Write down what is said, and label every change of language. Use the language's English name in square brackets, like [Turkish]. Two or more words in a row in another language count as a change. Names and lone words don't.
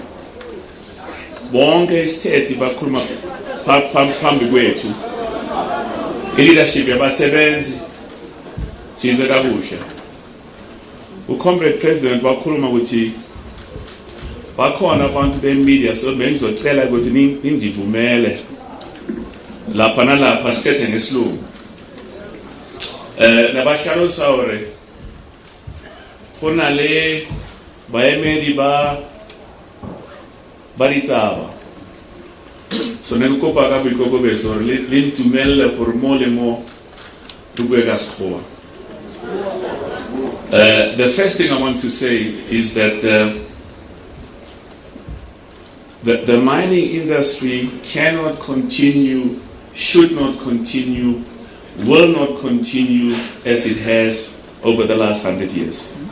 [Zulu] bonke isithethi bakhuluma phambi kwethu i-leadership yabasebenzi sizwe kakuhle uComrade President wakhuluma ukuthi bakhona abantu bemedia so bengizocela ukuthi ningivumele lapha nalapha sithethe ngesilungu [Southern Sotho] na ba hlalosa hore go na le baemedi ba ditaba. So ne ke kopa ka boikokobetso hore le ntumelle gore mo le mo re bue ka sekgowa. [English] The first thing I want to say is that the mining industry cannot continue, should not continue, will not continue as it has over the last 100 years.